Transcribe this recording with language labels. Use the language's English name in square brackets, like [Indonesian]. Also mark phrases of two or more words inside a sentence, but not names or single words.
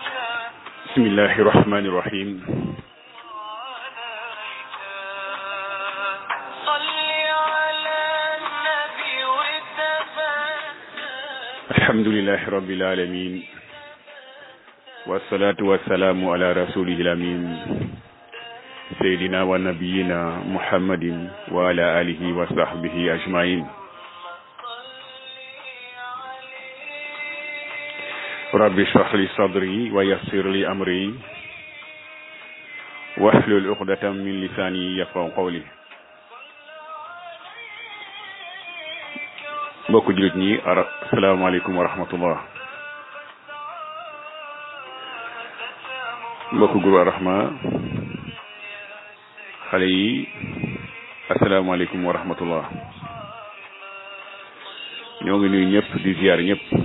[Arabic] بسم الله الرحمن الرحيم الحمد لله رب العالمين والصلاة والسلام على رسوله الأمين سيدنا ونبينا محمد وعلى آله وصحبه أجمعين رب اشرح لي صدري ويسر لي أمري واحلل عقدة من لساني يفقهوا قولي [Wolof] mbokk jullit ñi [Arabic] السلام عليكم ورحمة الله [Wolof] mbokk groupe Ar-Rahma xale yi [Arabic] السلام عليكم ورحمة الله [Wolof] ñoo ngi nuyu ñëpp di ziar ñëpp